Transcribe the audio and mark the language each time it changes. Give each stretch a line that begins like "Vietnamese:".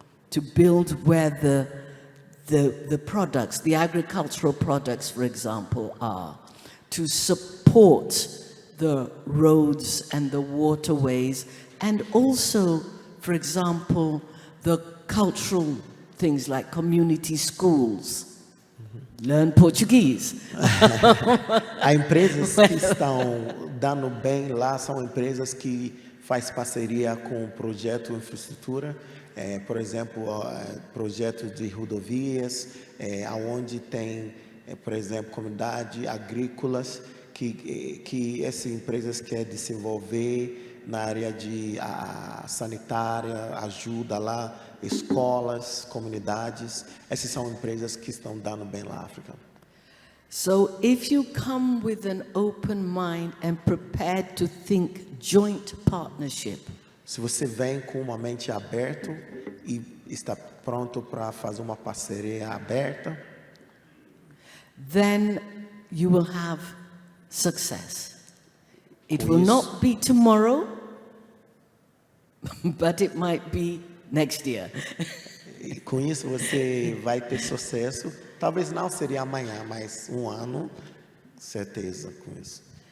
English: to build where the products, the agricultural products, for example, are, to support the roads and the waterways, and also, for example, the cultural things like community schools. Learn Portuguese.
Portuguese: As empresas que estão dando bem lá são empresas que faz parceria com o projeto infraestrutura, por exemplo, projetos de rodovias, aonde tem, por exemplo, comunidades agrícolas que essas empresas querem desenvolver na área de sanitária, ajuda lá, escolas, comunidades. Essas são empresas que estão dando bem lá na África.
English: So if you come with an open mind and prepared to think joint partnership,
Portuguese: se você vem com uma mente aberta e está pronto para fazer uma parceria aberta,
English: then you will have success. It will not be tomorrow, but it might be next year.
Portuguese: E com isso você vai ter sucesso. Talvez não seria amanhã, mas ano, certeza com isso.